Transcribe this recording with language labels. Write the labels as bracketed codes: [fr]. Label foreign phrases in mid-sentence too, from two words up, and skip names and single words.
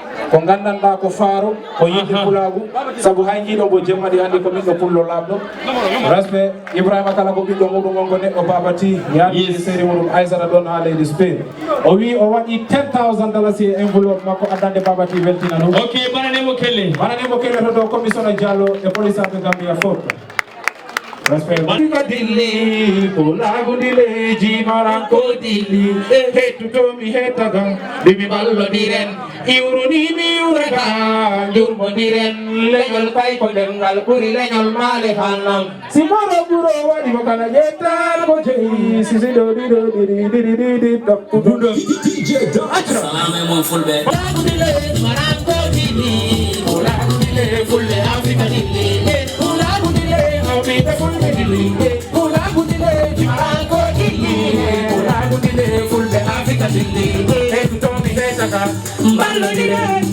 [ff] Ko gandanɗa ko faaro, ko yidde Aha. pulagu. Sabu hay jiiɗo mbo jemma ɗi hande ko ɓiɗɗo pullo labɗo. Respect Ibrahima kala ko ɓiɗɗo muɗum on ko neɗɗo Baba T. Yaani Yes. série muɗum Aissata ɗon ha leydi Spain. O wi o waɗi [en] ten thousand dollars [ff] e enveloppe makko addande Baba T weltina ɗum. Ok, bananemo kelle. Bananemo kelle to dow commission o Diallo e police aɓe Gambia fof. Respect. Ko dilli, ko lagu dile, jimaran ko dilli. Hettutomi hettaga, bimi ballodiren. Iwruni mi iwrata, jurmodiren. Leñol kay ko demgal ɓuri leñol male hannam. Si moro ɓuro waɗi mo kala ƴettan ko jeyi. Si si do di do di di di di di do. Salame mon fulɓe. Ko lagu dile, jimaran ko dilli. Ko lagu dile, fulɓe Afrika dilli. Ko lagu dile, awɓe fulɓe dilli. Ko lagu dile, jimaran ko dilli. Ko lagu dile, fulɓe Afrika dilli. Hettutomi hettaga, ballodiren.